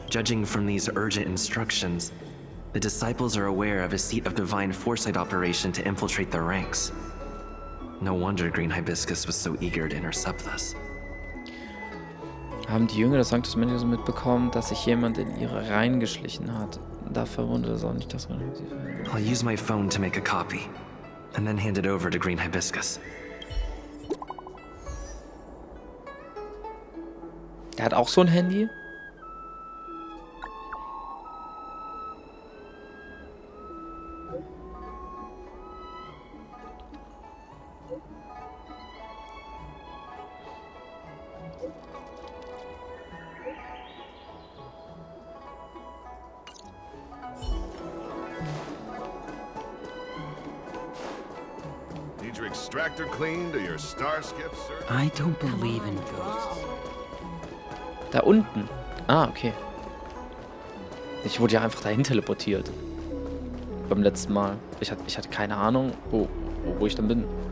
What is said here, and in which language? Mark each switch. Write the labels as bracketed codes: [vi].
[en] Judging from these urgent instructions, the disciples are aware of a seat of divine foresight operation to infiltrate their ranks. No wonder Green Hibiscus was so eager to intercept this. [de] Haben die Jünger des Sanctus Medicus mitbekommen, dass sich jemand in ihre Reihen geschlichen hat? Da verwundert es auch nicht, dass man sie verhindert. [en] I'll use my phone to make a copy, and then hand it over to Green Hibiscus. [de] Der hat auch so ein Handy? [en] Need your extractor cleaned or your star skiff, sir? I don't believe in ghosts. [de] Da unten. Ah, okay. Ich wurde ja einfach dahin teleportiert. Beim letzten Mal. Ich hatte keine Ahnung, wo ich dann bin.